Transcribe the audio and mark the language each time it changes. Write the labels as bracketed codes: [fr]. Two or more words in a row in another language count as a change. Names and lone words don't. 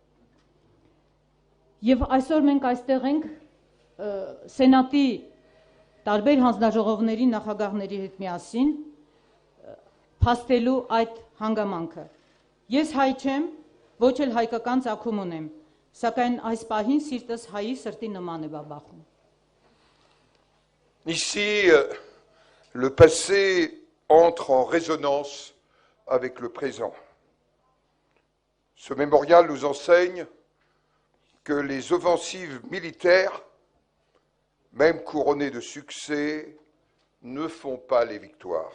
[hy] Եվ այսօր մենք այստեղ ենք Սենատի տարբեր հանձնաժողովների նախագահների հետ միասին փաստելու այդ հանգամանքը։ Ես հայ չեմ, ոչ էլ հայկական ծագում ունեմ, սակայն այս պահին սիրտս հայի սրտի նման է բաբախում։ [fr] Ici, le passé entre en résonance avec le présent. Ce mémorial nous enseigne que les offensives militaires, même couronnées de succès, ne font pas les victoires.